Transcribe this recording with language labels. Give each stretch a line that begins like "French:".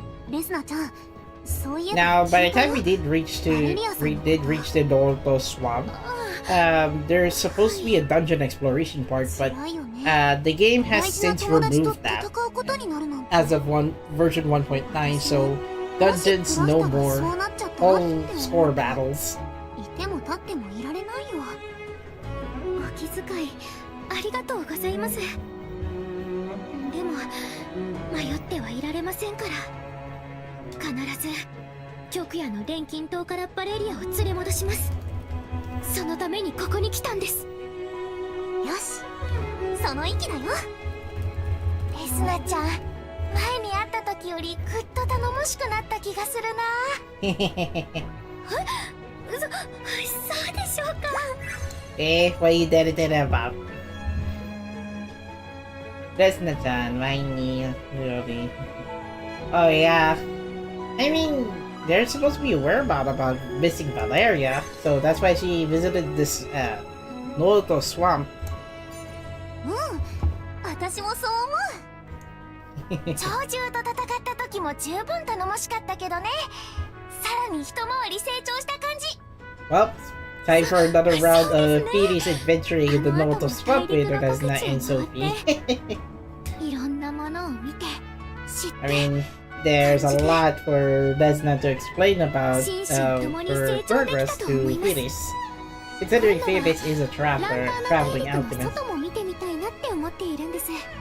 Japanese: レスナちゃん、そういえば
English: Now, by the time we did reach the Dorto Swamp, there's supposed to be a dungeon exploration part, but the game has since removed that as of version 1.9, so dungeons no more, all score battles.
Japanese: いても立ってもいられないよ。お気遣いありがとうございます。でも迷ってはいられませんから。必ず極夜の錬金塔からバレリアを連れ戻します。そのためにここに来たんです。よし、その意気だよ。レスナちゃん、前に会った時よりぐっと頼もしくなった気がするな。そうでしょうか。
English: What you did about? Resna-chan, whiny, really. Oh yeah. I mean, they're supposed to be aware about missing Valeria, so that's why she visited this Noto swamp.
Japanese: 私もそう思う。鳥獣と戦った時も十分頼もしかったけどね。さらに一回り成長した感じ。
English: Well, time for another round of Phoenix adventuring in the Noto swamp with Resna and Sophie.
Japanese: いろんなものを見て、知って。
English: I mean, there's a lot for Resna to explain about her progress to Phoenix. Considering Phoenix is a traveling alchemist.
Japanese: 外も見てみたいなって思っているんです。